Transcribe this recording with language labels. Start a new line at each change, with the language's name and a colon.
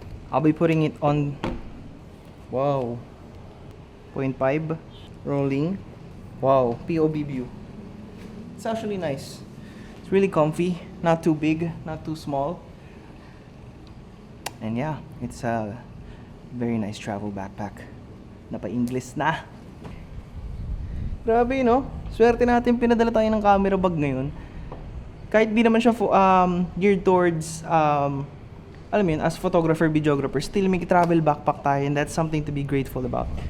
English: I'll be putting it on, 0.5 rolling. Wow, POV view. It's actually nice. It's really comfy, not too big, not too small. And yeah, it's a very nice travel backpack.
Filipino: Napa-English na. Grabe, no? Swerte natin pinadala tayo ng camera bag ngayon. Kahit di naman siya
English: geared towards,
Filipino: alam mo yun,
English: as photographer, videographer, still may travel backpack tayo, and that's something to be grateful about.